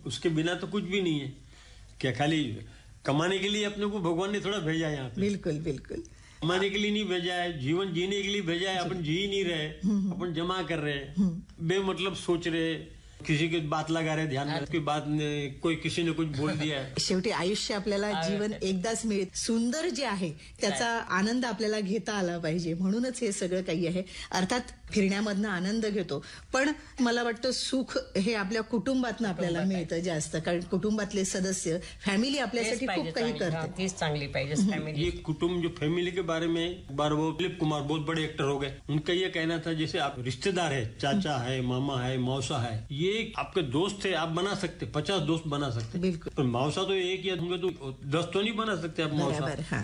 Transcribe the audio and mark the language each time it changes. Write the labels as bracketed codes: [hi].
[hi] उसके बिना तो कुछ भी नहीं है क्या? खाली कमाने के लिए अपने को भगवान ने थोड़ा भेजा यहाँ? बिल्कुल बिल्कुल, कमाने के लिए नहीं भेजा है, जीवन जीने के लिए भेजा है. अपन जी नहीं रहे, अपन जमा कर रहे, बेमतलब सोच रहे, किसी की बात लगा रहे ध्यान की बात, कोई किसी ने कुछ बोल दिया. [mr] शेवटी आयुष्य आपल्याला जीवन एकदाच मिळत, सुंदर जे आहे त्याचा आनंद आपल्याला घेता आला पाहिजे, म्हणूनच हे सगळं काही आहे. अर्थात फिरण्यामधनं आनंद घेतो, पण मला वाटतं सुख हे आपल्या कुटुंबातनं आपल्याला मिळतं जास्त, कारण कुटुंबातले सदस्य, फॅमिली आपल्यासाठी खूप काही करते. चांगली पाहिजे कुटुंब. [hi] जो फॅमिली के बारे में, बार वो दिलीप कुमार बहुत बड़े एक्टर हो गए, उनका ये कहना था जैसे आप रिश्तेदार है, चाचा है, मामा है, मौसा है, ये आपके दोस्त है, आप बना सकते 50 दोस्त बना सकते. बिल्कुल, मौसा तो एक या होंगे तो 10 तो नहीं बना सकते आप मौसा. हाँ.